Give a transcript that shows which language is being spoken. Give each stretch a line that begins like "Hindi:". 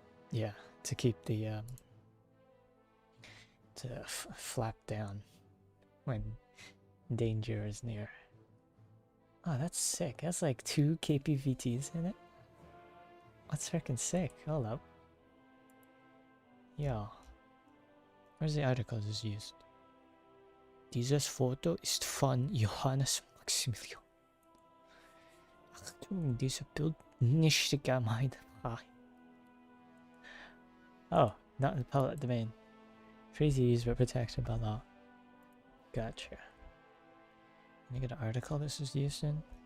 English: Yeah, to keep the flap down when danger is near. Oh, that's sick. That's like 2 KPVTs in it. That's freaking sick. Hold up. Yeah. Where's the article this is used?
German: Dieses Foto ist von Johannes Maximilian. Achtung, dieses Bild nicht gemeint.
English: Oh, not in the public domain. Free to use but protected by law. Gotcha. Can I get an article this is used in?